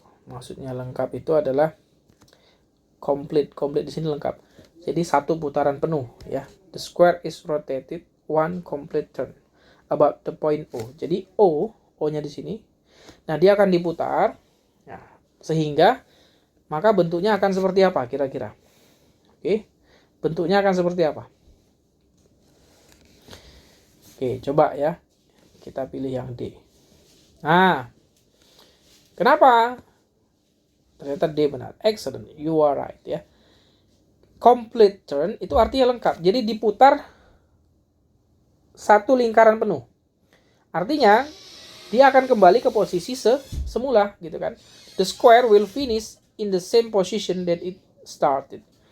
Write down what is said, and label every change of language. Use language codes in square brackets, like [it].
[id] Maksudnya lengkap itu adalah complete di sini lengkap. Jadi satu putaran penuh ya. [en] The square is rotated one complete turn about the point O. [id] Jadi O-nya di sini. Nah, dia akan diputar. Nah, sehingga maka bentuknya akan seperti apa kira-kira? Oke. Bentuknya akan seperti apa? Oke, coba ya. Kita pilih yang D. Nah, kenapa? Ternyata D benar. [en] Excellent. You are right [id] ya. Complete turn itu artinya lengkap. Jadi diputar satu lingkaran penuh. Artinya dia akan kembali ke posisi semula gitu kan. [en] The square will finish in the same position that it started.